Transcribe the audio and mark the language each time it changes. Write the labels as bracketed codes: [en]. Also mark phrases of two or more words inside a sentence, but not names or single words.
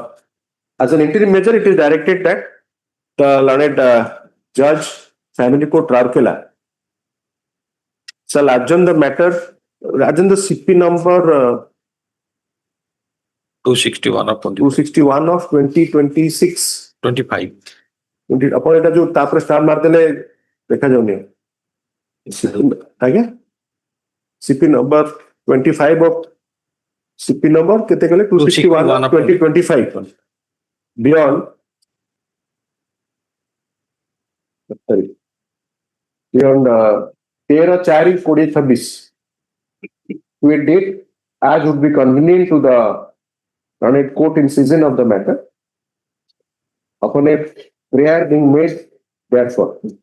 [en] As an interim measure, it is directed that the learned judge, Family Court Rourkela, shall adjourn the matter, adjourn the CP number 261 of 261 of 2026. 25. [or] ଅପନ ଏଟା ଯୋ ତାପର ଷ୍ଟାର ମାର ଦେଲେ ଦେଖା ଯାଉନି ଆଗେ [en] CP number 25 of CP number [or] କେତେ କହଲେ [en] 261 of 2025 beyond sorry beyond 13/4/2026 to a date as would be convenient to the learned court in season of the matter upon a prayer being made therefore.